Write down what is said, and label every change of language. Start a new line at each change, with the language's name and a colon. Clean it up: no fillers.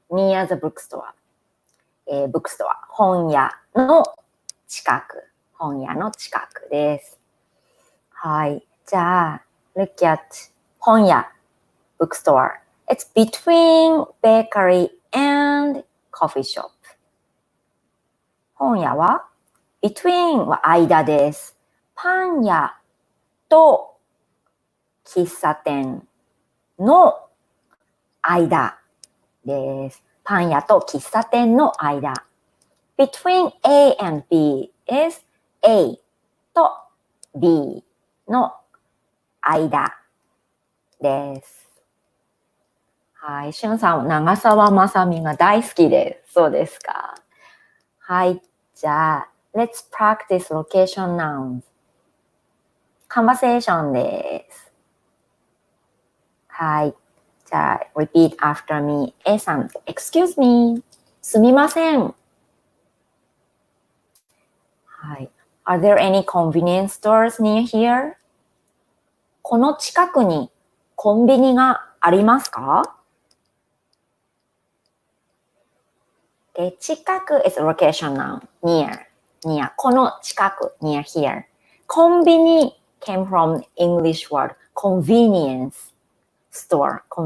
English: Near the bookstore. bookstore.
Japanese: 本屋の近く。本屋の近くです。はい。
English: じゃあ、look at 本屋 bookstore. It's between bakery and coffee shop.
Japanese: 本屋は between は間です。パン屋と喫茶店の間です。パン屋と喫茶店の間。
English: Between A and B is
Japanese: A と B の間です。はい。しゅんさん、長澤まさみが大好きです。そうですか。はい。
English: じゃあ、Let's practice location nouns. Conversation です。
Japanese: はい。
English: じゃあ、repeat after me. A さん、excuse me.
Japanese: すみません。はい。
English: Are there any convenience stores near here?
Japanese: この近くにコンビニがありますか？
English: で、近く is location noun. Near. この近く near here. コンビニ came from English word convenience store.